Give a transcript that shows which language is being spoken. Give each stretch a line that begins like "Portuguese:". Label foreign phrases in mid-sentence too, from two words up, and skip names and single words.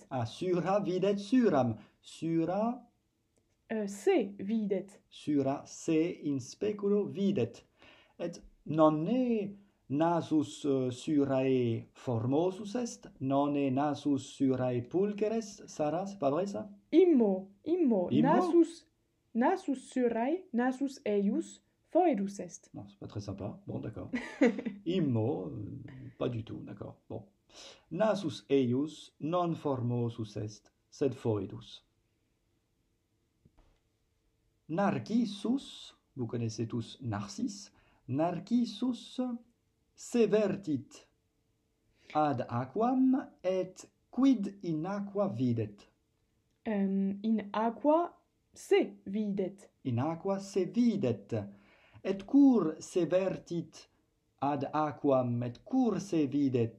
Latin: Ah, sura videt suram. Sura Se videt. sura se in speculo videt. Et nonne nasus surae formosus est, nonne nasus surae pulcheres,
French: Sarah, c'est pas vrai ça?
Latin: Immo. Immo? Nasus surae, nasus eius, foedus est.
French: Non, c'est pas très sympa. Bon, d'accord. Immo, pas du tout, d'accord. Bon.
Latin: Nasus eius non formosus est, sed foedus. Narcissus,
French: vous connaissez tous Narcisse,
Latin: Narcissus severtit ad aquam et quid in aqua videt? In aqua se videt. In aqua se videt. Et cur severtit ad aquam et cur se videt?